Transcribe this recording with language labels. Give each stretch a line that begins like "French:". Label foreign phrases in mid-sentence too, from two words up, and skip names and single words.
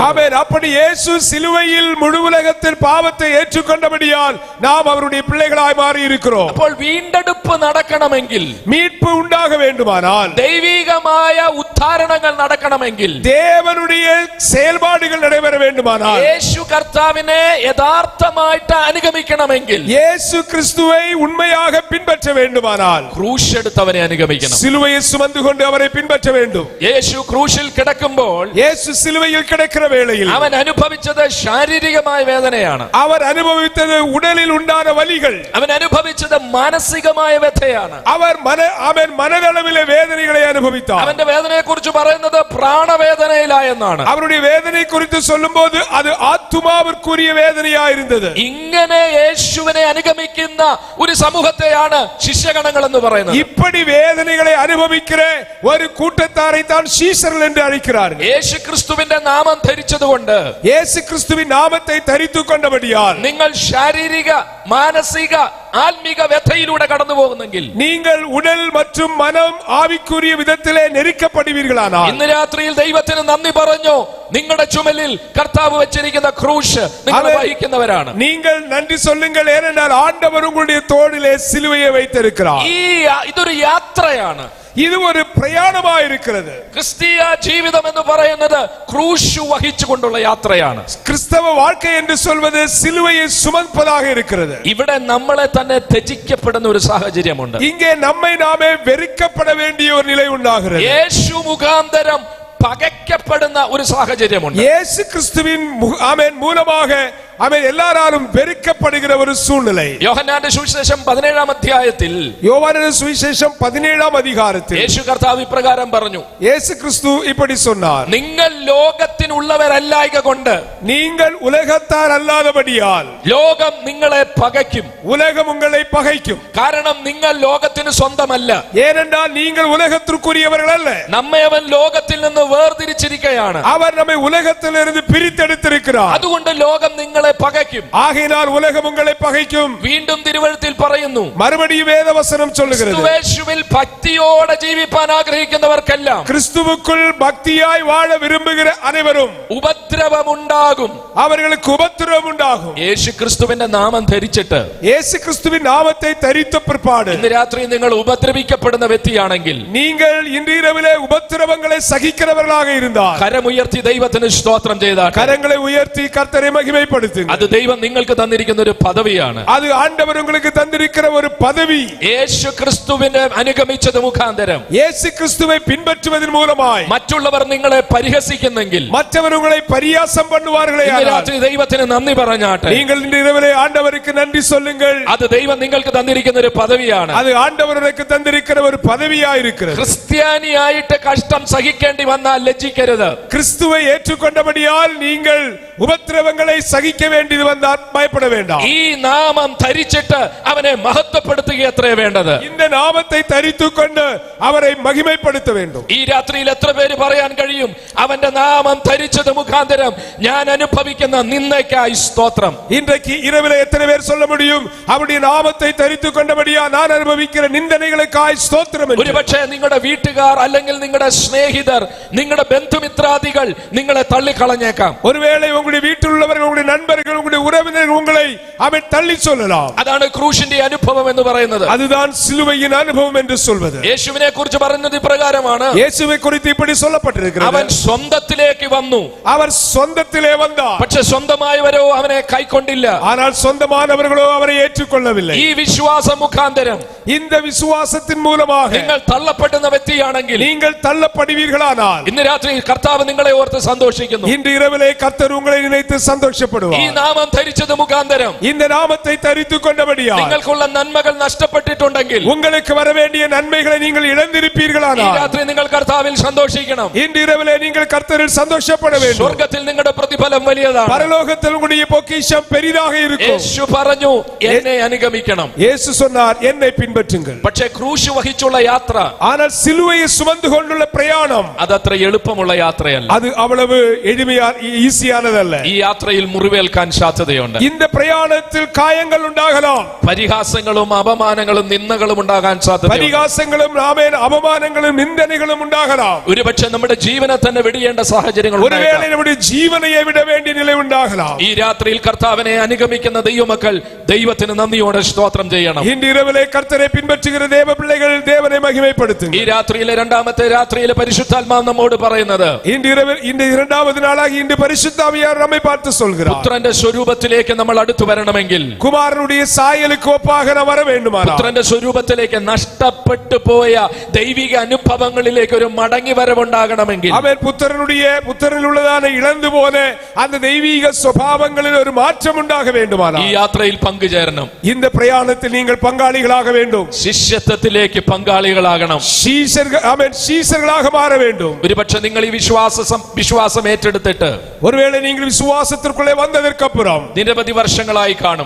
Tamil: ஆமென். அப்படி இயேசு சிலுவையில் முழு உலகத்தின் பாவத்தை ஏற்றுக்கொண்டபடியால் நாம் அவருடைய பிள்ளைகளாய் மாறி இருக்கிறோம்.
Malayalam: അപ്പോൾ വീണ്ടെടുപ്പ് നടക്കണമെങ്കിൽ,
Tamil: மீட்பு உண்டாக வேண்டுமானால்,
Malayalam: ദൈവികമായ ഉദ്ധാരണങ്ങൾ നടക്കണമെങ്കിൽ,
Tamil: தேவனுடைய செயல்பாடுகள் நடைபெற வேண்டுமானால்,
Malayalam: യേശു കർത്താവിനെ യഥാർത്ഥമായിട്ട് അനുഗമിക്കണമെങ്കിൽ,
Tamil: இயேசு கிறிஸ்துவை உண்மையாக பின்பற்ற வேண்டுமானால்,
Malayalam: ക്രൂശ് എടുത്തവനെ അനുഗമിക്കണം.
Tamil: சிலுவையை சுமந்து கொண்டு அவரை பின்பற்ற வேண்டும்.
Malayalam: യേശു ക്രൂശിൽ കിടക്കുമ്പോൾ
Tamil: இயேசு சிலுவையில் கிடக்கிற வேளையில்
Malayalam: അവൻ അനുഭവിച്ചത് ശാരീരികമായ വേദനയാണ്.
Tamil: அவர் அனுபவித்தது உடலில் உண்டான வலிகள்.
Malayalam: അവൻ അനുഭവിച്ചത് മാനസികമായ വ്യഥയാണ്.
Tamil: அவர் மனதளவிலே வேதனைகளை அனுபவித்தார்.
Malayalam: അവന്റെ വേദനയെ കുറിച്ച് പറയുന്നത് പ്രാണവേദനയിലായെന്നാണ്.
Tamil: அவருடைய வேதனை குறித்து சொல்லும்போது அது ஆத்துமாவிற்குரிய வேதனையாயிருந்தது.
Malayalam: ഇങ്ങനെ യേശുവിനെ അനുഗമിക്കുന്ന ഒരു സമൂഹത്തെയാണ് ശിഷ്യഗണങ്ങൾ എന്ന് പറയുന്നത്.
Tamil: இப்படி வேதனைகளை அனுபவிக்கிற ஒரு கூட்டத்தாரை தான் சீஷர்கள் என்று அழைக்கிறார்கள்.
Malayalam: യേശു ക്രിസ്തുവിന്റെ നാമം ധരിച്ചതുകൊണ്ട്,
Tamil: இயேசு கிறிஸ்துவின் நாமத்தை தரித்துக் கொண்டபடியால்
Malayalam: നിങ്ങൾ ശാരീരിക മാനസിക ആത്മീക വ്യഥയിലൂടെ കടന്നു പോകുന്നെങ്കിൽ,
Tamil: நீங்கள் உடல் மற்றும் மனம் ஆவிக்குரிய விதத்திலே நெருக்கப்படுவீர்களானால்,
Malayalam: ഇന്ന് രാത്രിയിൽ ദൈവത്തിന് നന്ദി പറഞ്ഞു. നിങ്ങളുടെ ചുമലിൽ കർത്താവ് വെച്ചിരിക്കുന്ന ക്രൂശ് നിങ്ങൾ വഹിക്കുന്നവരാണ്.
Tamil: நீங்கள் நன்றி சொல்லுங்கள், ஏனென்றால் ஆண்டவர் உங்களுடைய தோளிலே சிலுவையை வைத்திருக்கிறார்.
Malayalam: ഇതൊരു യാത്രയാണ്,
Tamil: இது ஒரு பிரயாணமாக இருக்கிறது.
Malayalam: ക്രിസ്തീയ ജീവിതം എന്ന് പറയുന്നത് ക്രൂശ് വഹിച്ചുകൊണ്ടുള്ള യാത്രയാണ്.
Tamil: கிறிஸ்தவ வாழ்க்கை என்று சொல்வது சிலுவையை சுமப்பதாக இருக்கிறது.
Malayalam: ഇവിടെ നമ്മളെ തന്നെ ത്യജിക്കപ്പെടുന്ന ഒരു സാഹചര്യമുണ്ട്.
Tamil: இங்கே நம்மை நாமே வெறுக்கப்பட வேண்டிய ஒரு நிலை உண்டாகிறது.
Malayalam: യേശു മുഖാന്തരം പകയ്ക്കപ്പെടുന്ന ഒരു സാഹചര്യമുണ്ട്.
Tamil: இயேசு கிறிஸ்துவின் மூலமாக அவன் எல்லாராலும் வெறுக்கப்படுகிற ஒரு சூழ்நிலை.
Malayalam: യോഹന്നാന്റെ സുവിശേഷം 17-ാം അധ്യായത്തിൽ,
Tamil: யோவானின் சுவிசேஷம் 17-ஆம் அதிகாரத்தில்
Malayalam: യേശു കർത്താവ് ഇപ്രകാരം പറഞ്ഞു,
Tamil: இயேசு கிறிஸ்து இப்படி சொன்னார்,
Malayalam: നിങ്ങൾ ലോകത്തിനുള്ളവരല്ലായക കൊണ്ട്,
Tamil: நீங்கள் உலகத்தார் அல்லாதபடியால்
Malayalam: ലോകം നിങ്ങളെ പകയ്ക്കും.
Tamil: உலகம் உங்களை பகைக்கும்.
Malayalam: കാരണം നിങ്ങൾ ലോകത്തിന് സ്വന്തമല്ല.
Tamil: ஏனென்றால் நீங்கள் உலகத்திற்குரியவர்கள் அல்ல.
Malayalam: നമ്മെ അവൻ ലോകത്തിൽ നിന്ന് വേർതിരിച്ചിരിക്കുകയാണ്.
Tamil: அவர் நம்மை உலகத்திலிருந்து பிரித்தெடுத்திருக்கிறார்.
Malayalam: അതുകൊണ്ട് ലോകം നിങ്ങളെ പകയ്ക്കും.
Tamil: ஆகையினால் உலகம் உங்களை பகைக்கும்.
Malayalam: വീണ്ടും തിരുവെഴുത്തിൽ പറയുന്നു,
Tamil: மறுபடியும் வேதவசனம் சொல்லுகிறது,
Malayalam: ക്രിസ്തുവേശുവിൽ ഭക്തിയോടെ ജീവിപ്പാൻ ആഗ്രഹിക്കുന്നവർക്കെല്ലാം,
Tamil: கிறிஸ்துவுக்குள் பக்தியாய் வாழ விரும்புகிற அனைவரும்
Malayalam: ഉപദ്രവമുണ്ടാകും.
Tamil: அவர்களுக்கு உபத்திரவம் உண்டாகும்.
Malayalam: യേശു ക്രിസ്തുവിന്റെ നാമം ധരിച്ചിട്ട്,
Tamil: இயேசு கிறிஸ்துவின் நாமத்தை தரித்த பிற்பாடு,
Malayalam: ഇന്ന് രാത്രി നിങ്ങൾ ഉപദ്രവിക്കപ്പെടുന്ന വ്യക്തിയാണെങ്കിൽ,
Tamil: நீங்கள் இன்று இரவிலே உபத்திரவங்களை சகிக்கிறவர்களாக இருந்தால்,
Malayalam: കരമുയർത്തി ദൈവത്തിന് സ്തോത്രം ചെയ്താൽ,
Tamil: கரங்களை உயர்த்தி கர்த்தரை மகிமைப்படுத்துங்கள்.
Malayalam: അത് ദൈവം നിങ്ങൾക്ക് തന്നിരിക്കുന്ന ഒരു പദവിയാണ്.
Tamil: அது ஆண்டவர் உங்களுக்கு தந்திருக்கிற ஒரு பதவி.
Malayalam: യേശു ക്രിസ്തുവിനെ അനുഗമിച്ചത് മുഖാന്തരം
Tamil: இயேசு கிறிஸ்துவை பின்பற்றுவதன் மூலமாய்
Malayalam: മറ്റുള്ളവർ നിങ്ങളെ പരിഹസിക്കുന്നെങ്കിൽ,
Tamil: மற்றவர் உங்களை பரியாசம் பண்ணுவார்களே,
Malayalam: ഇന്ന് രാത്രി ദൈവത്തിന് നന്ദി പറഞ്ഞാട്ടെ.
Tamil: நீங்கள் இன்று இரவிலே ஆண்டவருக்கு நன்றி சொல்லுங்கள்.
Malayalam: അത് ദൈവം നിങ്ങൾക്ക് തന്നിരിക്കുന്ന ഒരു പദവിയാണ്.
Tamil: அது ஆண்டவர் உங்களுக்கு தந்திருக்கிற ஒரு பதவியாய் இருக்கிறது.
Malayalam: ക്രിസ്ത്യാനിയായിട്ട് കഷ്ടം സഹിക്കേണ്ടി വന്നാൽ ലജ്ജിക്കരുത്.
Tamil: கிறிஸ்துவை ஏற்றுக்கொண்டபடியால் நீங்கள் உபத்திரவங்களை சகிக்க வேண்டியது வந்தால் பயப்பட வேண்டாம்.
Malayalam: ഈ നാമം ധരിച്ചിട്ട് അവനെ മഹത്വപ്പെടുത്തുക എത്രേ വേണ്ടത്.
Tamil: இந்த நாமத்தை தரித்துக்கொண்டு அவரை மகிமைப்படுத்த வேண்டும்.
Malayalam: ഈ രാത്രിയിൽ എത്ര പേര് പറയാൻ കഴിയും, അവന്റെ നാമം ധരിച്ചത് മുഖാന്തരം ഞാൻ അനുഭവിക്കുന്ന നിന്ദയ്ക്കായി സ്തോത്രം.
Tamil: இன்றைக்கு இரவிலே எத்தனை பேர் சொல்ல முடியும், அவருடைய நாமத்தை தரித்துக்கொண்டபடியா நான் அனுபவிக்கிற நிந்தனைகளுக்காய் ஸ்தோத்திரம் என்று?
Malayalam: ഒരുപക്ഷെ നിങ്ങളുടെ വീട്ടുകാർ അല്ലെങ്കിൽ നിങ്ങളുടെ സ്നേഹിതർ, നിങ്ങളുടെ ബന്ധുമിത്രാദികൾ നിങ്ങളെ തള്ളിക്കളഞ്ഞേക്കാം.
Tamil: ஒருவேளை உங்களுடைய வீட்டில் உள்ளவர்கள், உங்களுடைய நண்பர்கள், உங்களுடைய உறவினர்கள் உங்களை அவன் தள்ளி சொல்லலாம்.
Malayalam: അതാണ് ക്രൂശിന്റെ അനുഭവം എന്ന് പറയുന്നത്.
Tamil: அதுதான் சிலுவையின் அனுபவம் என்று சொல்வது.
Malayalam: യേശുവിനെ കുറിച്ച് പറയുന്നത് ഇപ്രകാരമാണ്,
Tamil: இயேசுவை குறித்து இப்படி சொல்லப்பட்டிருக்கிறது,
Malayalam: അവൻ സ്വന്തത്തിലേക്ക് വന്നു,
Tamil: அவர் சொந்தத்திலே வந்தார்,
Malayalam: പക്ഷെ സ്വന്തമായവരോ അവനെ കൈക്കൊണ്ടില്ല.
Tamil: ஆனால் சொந்தமானவர்களோ அவரை ஏற்றுக்கொள்ளவில்லை.
Malayalam: ഈ വിശ്വാസ മുഖാന്തരം
Tamil: இந்த விசுவாசத்தின் மூலமாக
Malayalam: നിങ്ങൾ തള്ളപ്പെടുന്ന വ്യക്തിയാണെങ്കിൽ,
Tamil: நீங்கள் தள்ளப்படுவீர்களானால்,
Malayalam: ഇന്ന് രാത്രി കർത്താവ് നിങ്ങളെ ഓർത്ത് സന്തോഷിക്കുന്നു.
Tamil: இன்று இரவிலே கர்த்தர் உங்களை நினைத்து
Malayalam: ഈ
Tamil: சந்தோஷப்படுவார்.
Malayalam: നാമം ധരിച്ചത് മുഖാന്തരം
Tamil: இந்த நாமத்தை தரித்துக் கொண்டபடியால்
Malayalam: നിങ്ങൾക്കുള്ള നന്മകൾ നഷ്ടപ്പെട്ടിട്ടുണ്ടെങ്കിൽ,
Tamil: உங்களுக்கு வர வேண்டிய நன்மைகளை நீங்கள்
Malayalam: ഈ
Tamil: இழந்திருப்பீர்களானால்,
Malayalam: രാത്രി നിങ്ങൾ കർത്താവിൽ സന്തോഷിക്കണം.
Tamil: இன்று இரவிலே நீங்கள் கர்த்தரில் சந்தோஷப்பட வேண்டும்.
Malayalam: സ്വർഗത്തിൽ നിങ്ങളുടെ പ്രതിഫലം വലിയതാണ്.
Tamil: பரலோகத்தில் உங்களுடைய பொக்கிஷம் பெரிதாக இருக்கும்.
Malayalam: യേശു പറഞ്ഞു, എന്നെ അനുഗമിക്കണം.
Tamil: இயேசு சொன்னார், என்னை பின்பற்றுங்கள்.
Malayalam: പക്ഷേ ക്രൂശ് വഹിച്ചുള്ള യാത്ര,
Tamil: ஆனால் சிலுவையை சுமந்து கொண்டுள்ள பிரயாணம்
Malayalam: അതത്ര എളുപ്പമുള്ള യാത്രയല്ല.
Tamil: அது அவ்வளவு ஈஸியானதல்ல.
Malayalam: ഈ യാത്രയിൽ മുറിവേൽക്കാൻ സാധ്യതയുണ്ട്.
Tamil: இந்த பிரயாணத்தில் காயங்கள் உண்டாகலாம்.
Malayalam: പരിഹാസങ്ങളും അപമാനങ്ങളും നിന്ദകളും ഉണ്ടാകാൻ സാധ്യതയുണ്ട്.
Tamil: பரிகாசங்களும் அவமானங்களும் நிந்தனைகளும் உண்டாகலாம்.
Malayalam: ഒരുപക്ഷെ നമ്മുടെ ജീവനെ തന്നെ വെടിയേണ്ട സാഹചര്യങ്ങൾ
Tamil: ஒருவேளை
Malayalam: ഉണ്ടായേക്കാം.
Tamil: நம்முடைய ஜீவனையை விட வேண்டிய நிலை உண்டாகலாம்.
Malayalam: ഈ രാത്രിയിൽ കർത്താവിനെ അനുഗമിക്കുന്ന ദൈവമക്കൾ ദൈവത്തിന് നന്ദിയോടെ സ്തോത്രം ചെയ്യണം.
Tamil: இன்று இரவிலே கர்த்தரை பின்பற்றுகிற தேவ பிள்ளைகள் தேவனை மகிமைப்படுத்துங்கள்.
Malayalam: ഈ രാത്രിയിലെ രണ്ടാമത്തെ രാത്രിയിലെ പരിശുദ്ധാത്മാവ് നമ്മോട് പറയുന്നത്,
Tamil: இந்த இரண்டாவது நாளாக இன்று பரிசுத்த ஆவியானவர் நம்மை பார்த்து சொல்கிறார்,
Malayalam: പുത്രന്റെ സ്വരൂപത്തിലേക്ക് നമ്മൾ അടുത്തു വരണമെങ്കിൽ,
Tamil: குமாரனுடைய சாயலுக்கு ஒப்பாக நாம் வர வேண்டுமானால்,
Malayalam: പുത്രന്റെ സ്വരൂപത്തിലേക്ക് നഷ്ടപ്പെട്ടു പോയ ദൈവിക അനുഭവങ്ങളിലേക്ക് ഒരു മടങ്ങി വരവുണ്ടാകണമെങ്കിൽ,
Tamil: அவன் புத்திரனில் உள்ளதான இழந்து போன அந்த தெய்வீக சுபாவங்களில் ஒரு மாற்றம் உண்டாக வேண்டுமானால்,
Malayalam: ഈ യാത്രയിൽ പങ്കുചേരണം.
Tamil: இந்த பிரயாணத்தில் நீங்கள் பங்காளிகளாக வேண்டும்.
Malayalam: ശിഷ്യത്വത്തിലേക്ക് പങ്കാളികളാകണം.
Tamil: சீசர்களாக மாற வேண்டும்.
Malayalam: ഒരുപക്ഷെ നിങ്ങൾ ഈ വിശ്വാസം ഏറ്റെടുത്തിട്ട്
Tamil: ஒருவேளை நீங்கள் விசுவாசத்திற்குள்ளே வந்ததற்கு அப்புறம்
Malayalam: നിരവധി വർഷങ്ങളായി കാണും,